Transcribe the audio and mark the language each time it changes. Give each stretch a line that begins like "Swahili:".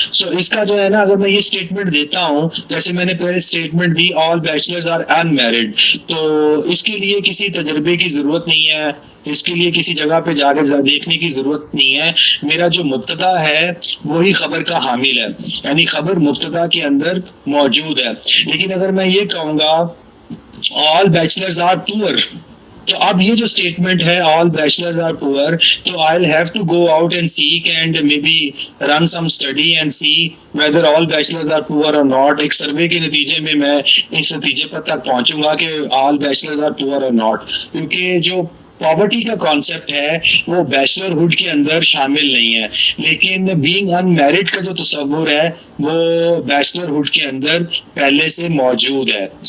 Urdu: So اس کا جو ہے نا اگر میں یہ اسٹیٹمنٹ دیتا ہوں جیسے میں نے پہلے statement the
English: all bachelors are unmarried
Urdu: تو اس کے لیے کسی تجربے کی ضرورت نہیں ہے اس کے لیے کسی جگہ پہ جا کے دیکھنے کی ضرورت نہیں ہے. میرا جو مبتدا ہے وہی خبر کا حامل ہے یعنی خبر مبتدا کے اندر موجود ہے. لیکن اگر میں یہ کہوں گا
English: all bachelors are poor
Urdu: تو اب یہ جو اسٹیٹمنٹ ہے
English: all bachelors are poor تو I'll have to go out and seek and maybe run some study and see whether all bachelors are poor or not.
Urdu: ایک سروے کے نتیجے میں اس نتیجے پر تک پہنچوں گا کہ
English: all bachelors are poor or not
Urdu: کیونکہ جو پاورٹی کا کانسیپٹ ہے وہ بیچلرہڈ کے اندر شامل نہیں ہے، لیکن بینگ ان میرڈ کا جو تصور ہے وہ بیچلرہڈ کے اندر پہلے سے موجود ہے.